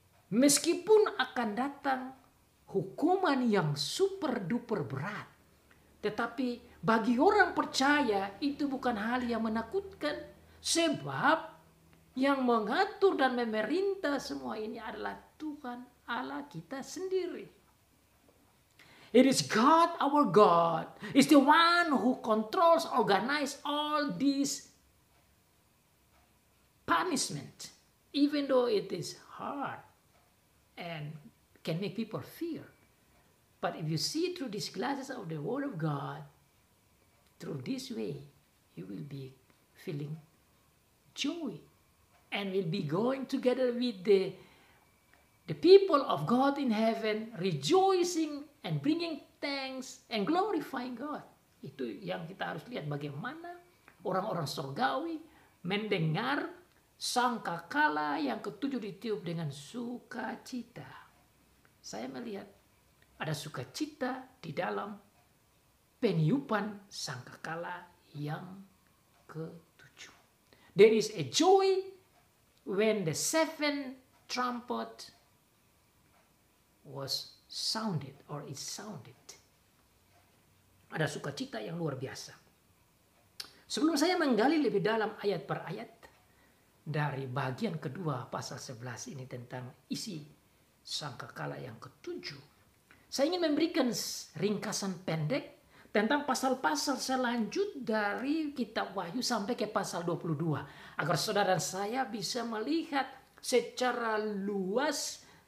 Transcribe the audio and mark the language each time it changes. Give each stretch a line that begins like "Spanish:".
Indonesian: Meskipun akan datang hukuman yang super duper berat, tetapi bagi orang percaya itu bukan hal yang menakutkan. Sebab yang mengatur dan memerintah semua ini adalah Tuhan Allah kita sendiri.
English: It is God, our God, is the one who controls, organize all these punishment, even though it is hard and can make people fear. But if you see through these glasses of the Word of God, through this way, you will be feeling joy and will be going together with the people of God in heaven, rejoicing and bringing thanks and glorifying God.
Indonesian: Itu yang kita harus lihat, bagaimana orang-orang surgawi mendengar sangkakala yang ketujuh ditiup dengan sukacita. Saya melihat ada sukacita di dalam peniupan sangkakala yang ketujuh.
English: There is a joy when the seventh trumpet was sounded or is sounded.
Indonesian: Ada sukacita yang luar biasa. Sebelum saya menggali lebih dalam ayat per ayat dari bagian kedua pasal 11 ini tentang isi sangkakala yang ketujuh, saya ingin memberikan ringkasan pendek tentang pasal-pasal selanjut dari kitab Wahyu sampai ke pasal 22, agar saudara dan saya bisa melihat secara luas,